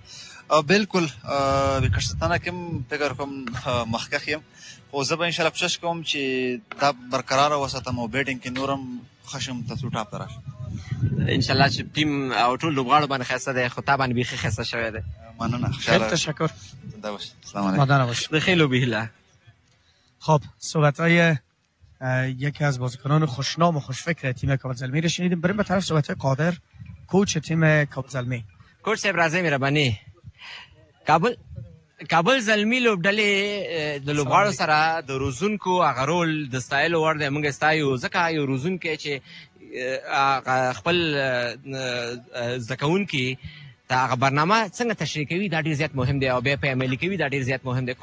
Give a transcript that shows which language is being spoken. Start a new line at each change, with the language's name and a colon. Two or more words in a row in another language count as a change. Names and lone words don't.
Pashto: بلکل وکټ ساتنه کې هم فکر کوم مخکښ یم خو زه به انشاءالله کوشش کوم چې دا برقراره وساتم او بیټینګ کې نور هم ښه شم تر څو ټاپ ته راشم. انشاءالله چې ټیم او ټول لوبغاړو باندې ښایسته دی خو تا باندې بیخي ښایسته شوی دی. مننه.
Persian: خیلی تشکر. زنده باشید.
Arabic: سلام علیکم.
Persian: د خیلی بهیله. خب صحبت‌های یکی از بازیکنان خوشنام و خوشفکر تیم کابل زلمی رو شنیدیم. بریم به طرف صحبت‌های قادر کوچ تیم کابل زلمی.
Pashto: کوچ صاحب راځئ مهرباني. کابل زلمی لوبډلې د لوبغاړو سره د روزونکو هغه رول د ستایلو وړ دی. موږ ستایو ځکه یو روزونکی چې خپل زده کوونکي ته هغه برنامه څنګه تشریح کوي دا ډېر زیات مهم دی او بیا په عملي کوي دا ډېر زیات مهم دی.